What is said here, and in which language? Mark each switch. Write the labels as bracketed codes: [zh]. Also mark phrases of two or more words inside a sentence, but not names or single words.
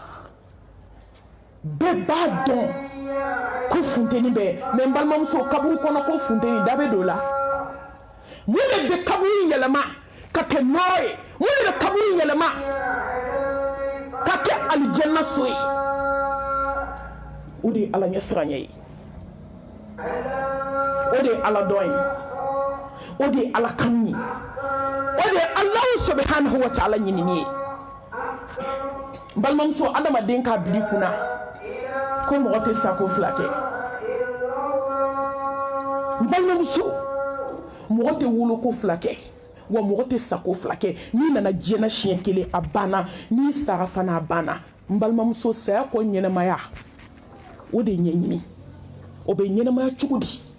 [bm] bɛɛ b'a dɔn ko funteni bɛ mais n balimamuso kaburu kɔnɔ ko funteni da bɛ don o la mun de bɛ kaburu yɛlɛma ka kɛ nɔrɔ ye mun de bɛ kaburu yɛlɛma ka kɛ alijanna so ye o de ye ala ɲɛ siranɲɛ ye o de ye ala dɔn ye o de ye ala kanu ye o de ye [ar] الله سبحانه وتعالى [bm] ɲinini ye n balimamuso adamaden k'a bila i kunna ko mɔgɔ tɛ sako fila kɛ n balimamuso mɔgɔ tɛ woloko fila kɛ wa mɔgɔ tɛ sako fila kɛ n'i nana diɲɛna siɲɛ kelen a banna n'i sara fana a banna n balimamuso saya kɔ ɲɛnɛmaya o de ye ɲɛɲini o bɛ ɲɛnɛmaya cogo di